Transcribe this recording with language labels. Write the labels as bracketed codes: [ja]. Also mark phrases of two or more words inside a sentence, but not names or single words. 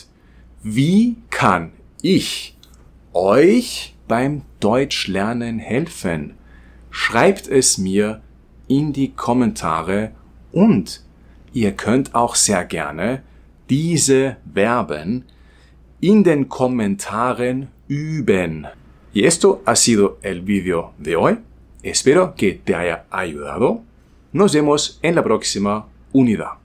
[de] Wie kann ich euch beim Deutschlernen helfen? Schreibt es mir in die Kommentare und ihr könnt auch sehr gerne diese Verben in den Kommentaren üben. [es] Y esto ha sido el vídeo de hoy. Espero que te haya ayudado. Nos vemos en la próxima unidad.